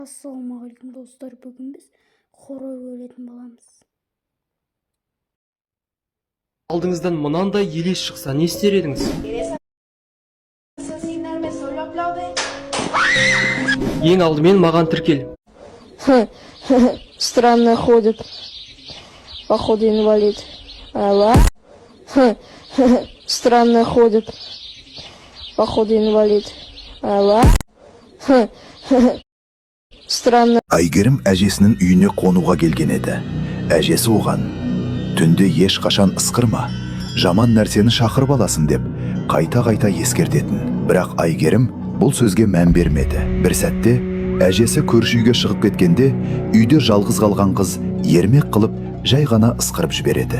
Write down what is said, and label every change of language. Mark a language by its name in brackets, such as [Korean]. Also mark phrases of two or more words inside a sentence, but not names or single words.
[Kazakh] Ассалаумағалейкум достар, бүгін біз хорой өлетін боламыз. Алдыңыздан мынандай елес шықса не істер едіңіз? Ең алдымен маған тіркел. [Russian] Странно ходит. Походу инвалид. Алла. Странно ходит. Походу инвалид. Алла. Странно. [Kazakh] Айгерім әжесінің үйіне қонуға келген еді. Әжесі оған: түнде ешқашан ысқырма, жаман нәрсені шақырып аласың деп қайта-қайта ескертетін. Бірақ Айгерім бұл сөзге мән бермеді. Бір сәтте әжесі көрші үйге шығып кеткенде, үйде жалғыз қалған қыз ермек қылып жай ғана ысқырып жібереді.